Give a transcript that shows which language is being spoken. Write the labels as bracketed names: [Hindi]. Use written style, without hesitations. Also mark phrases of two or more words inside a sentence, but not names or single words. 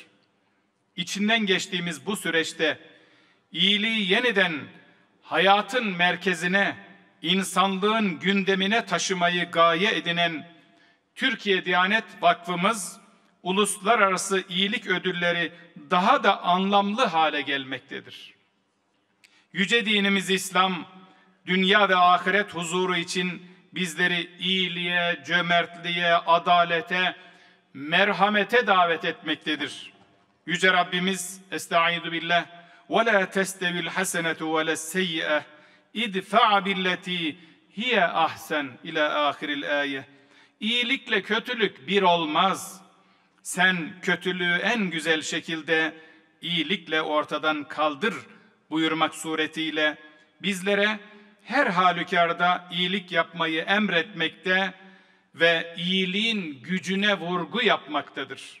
[Turkish] İçinden geçtiğimiz bu süreçte iyiliği yeniden hayatın merkezine, insanlığın gündemine taşımayı gaye edinen Türkiye Diyanet Vakfımız, uluslararası iyilik ödülleri daha da anlamlı hale gelmektedir. Yüce dinimiz İslam, dünya ve ahiret huzuru için bizleri iyiliğe, cömertliğe, adalete, merhamete davet etmektedir. Yüce Rabbimiz, [Arabic] أستعيذ بالله, وَلَا تَسْتَوِ الْحَسَنَةُ وَلَا السَّيِّئَةُ اِدْفَعَ بِالَّتِي هِيَ أَحْسَنُ إِلَى آخِرِ الْآيَةِ. [Turkish] İyilikle kötülük bir olmaz. Sen kötülüğü en güzel şekilde iyilikle ortadan kaldır buyurmak suretiyle bizlere her halükarda iyilik yapmayı emretmekte ve iyiliğin gücüne vurgu yapmaktadır.